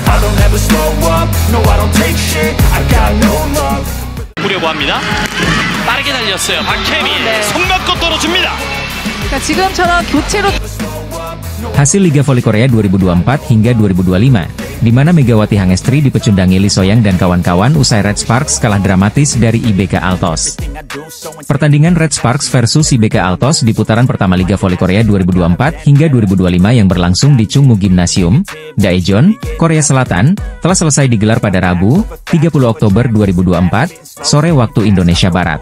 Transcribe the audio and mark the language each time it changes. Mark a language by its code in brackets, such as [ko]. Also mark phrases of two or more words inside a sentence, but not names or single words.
[en] don't ever slow up, no I don't take shit, I got no love. [ko] 보려고 합니다. 빠르게 달렸어요. 박혜민 손 맞고 떨어집니다. 그러니까 지금처럼 교체로 [id] Hasil Liga Voli Korea 2024 hingga 2025, di mana Megawati Hangestri dipecundangi Lee So-young dan kawan-kawan usai Red Sparks kalah dramatis dari IBK Altos. Pertandingan Red Sparks versus IBK Altos di putaran pertama Liga Voli Korea 2024 hingga 2025 yang berlangsung di Chungmu Gymnasium, Daejeon, Korea Selatan, telah selesai digelar pada Rabu, 30 Oktober 2024, sore waktu Indonesia Barat.